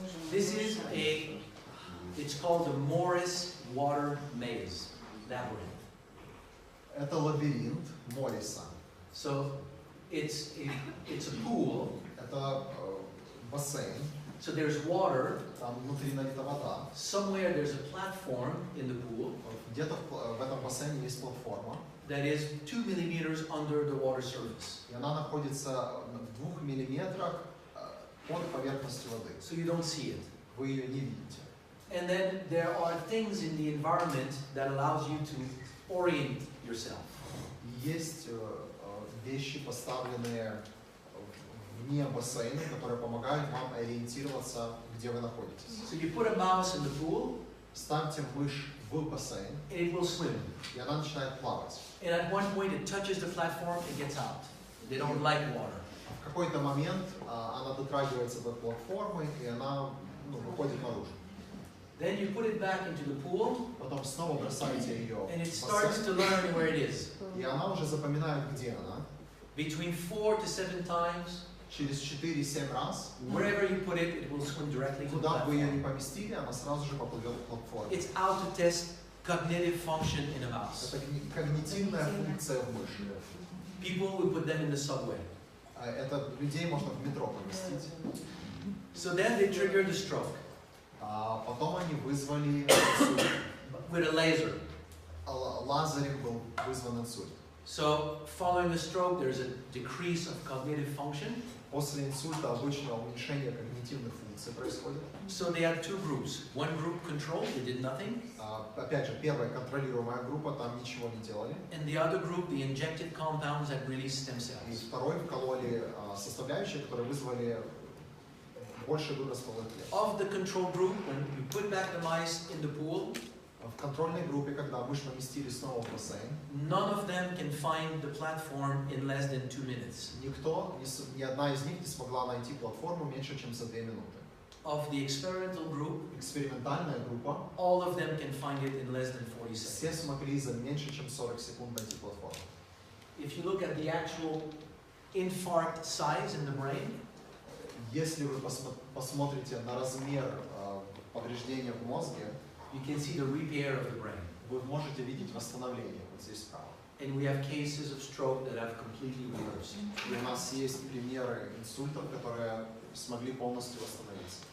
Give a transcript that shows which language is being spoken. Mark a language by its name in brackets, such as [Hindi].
[English] This is it's called the Morris water maze, labyrinth. [Russian] Это лабиринт Морриса. [English] So it's a pool. [Russian] Это бассейн. [English] So there's water. [Russian] Там внутри налита вода. [English] Somewhere there's a platform in the pool. [Russian] Где-то в этом бассейне есть платформа. [English] That is 2 millimeters under the water surface. [Russian] И она находится в 2 миллиметрах под поверхностью воды. [English] So you don't see it. [Russian] Вы ее не видите. [English] And then there are things in the environment that allows you to orient yourself. [Russian] Есть вещи, поставленные вне бассейна, которые помогают вам ориентироваться, где вы находитесь. [English] So you put a mouse in the pool, [Russian] Ставьте мышь в бассейн, [English] and it will swim. [Russian] и она начинает плавать. [English] And at one point it touches the platform and gets out. They don't like water. [Russian] В какой-то момент она дотрагивается до платформы, и она выходит наружу. [English] Then you put it back into the pool, [Russian] Потом снова бросаете ее [English] and it starts [Russian] бассейн, [English] to learn where it is. [Russian] и она уже запоминает, где она. [English] Between 4 to 7 times, [Russian] Через 4-7 раз, [English] wherever you put it, it will swim directly to the [Russian] куда бы вы ее [English] platform. [Russian] не поместили, она сразу же поплывет к платформе. [English] It's out to test cognitive function in a mouse. [Russian] Это когнитивная функция в мыши. [English] People, we put them in the subway. [Russian] Это людей можно в метро поместить. [English] So then they trigger the stroke [Russian] Потом они вызвали инсульт. [English] with a laser. [Russian] Лазарем был вызван инсульт. [English] So following the stroke, there's a decrease of cognitive function. [Russian] После инсульта обычно уменьшение когнитивных функций происходит. [English] So they had two groups. One group controlled, they did nothing. [Russian] Опять же, первая контролируемая группа, там ничего не делали. [English] And the other group, the injected compounds that released stem [Russian] И [English] cells. [Russian] второй вкололи составляющие, которые вызвали больше выброс стволовых клеток. [English] Of the control group, when you put back the mice in the pool, [Russian] В контрольной группе, когда мышь поместили снова в бассейн, [English] none of them can find the platform in less than 2 minutes. [Russian] никто, ни одна из них не смогла найти платформу меньше, чем за 2 минуты. [English] Of the experimental group, [Russian] Экспериментальная группа, [English] all of them can find it in less than 40 [Russian] все [English] seconds. [Russian] смогли за меньше, чем 40 секунд найти платформу. [English] If you look at the actual infarct size in the brain, [Russian] Если вы посмотрите на размер повреждения в мозге, [English] you can see the repair of the brain. [Russian] вы можете видеть восстановление вот здесь справа. [English] And we have cases of stroke that have completely reversed. [Russian] И у нас есть примеры инсультов, которые смогли полностью восстановиться.